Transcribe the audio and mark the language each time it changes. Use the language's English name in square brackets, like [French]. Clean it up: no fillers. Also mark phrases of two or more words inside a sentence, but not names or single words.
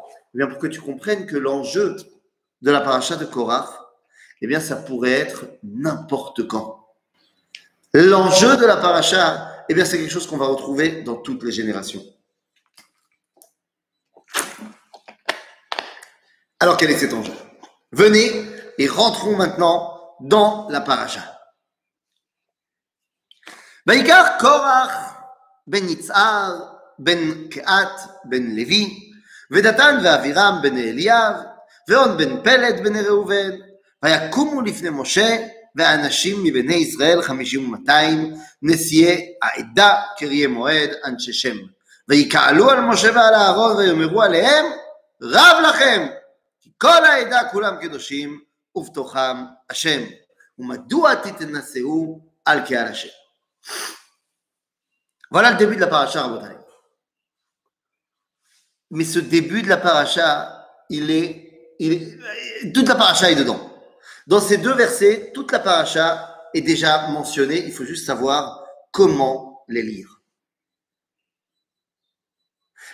[French] Eh bien pour que tu comprennes que l'enjeu de la paracha de Korach, eh bien, ça pourrait être n'importe quand. L'enjeu de la paracha, eh bien, c'est quelque chose qu'on va retrouver dans toutes les générations. Alors, quel est cet enjeu? Venez et rentrons maintenant dans la paracha. [Hebrew] ויקח קרח בן יצהר בן קהת בן לוי ודתן ואבירם בן אליאב ואון בן פלת בן ראובן ויקומו לפני משה ואנשים מבני ישראל 50 ו200 נשיאי העדה קריאי מועד אנשי שם ויקהלו על משה ועל אהרון ויאמרו עליהם רב לכם כי כל העדה כולם קדושים ובתוכם השם ומדוע תתנשאו על קהל השם. [French] Voilà le début de la paracha, Rabotai. Mais ce début de la paracha, toute la paracha est dedans. Dans ces 2 versets, toute la paracha est déjà mentionnée. Il faut juste savoir comment les lire.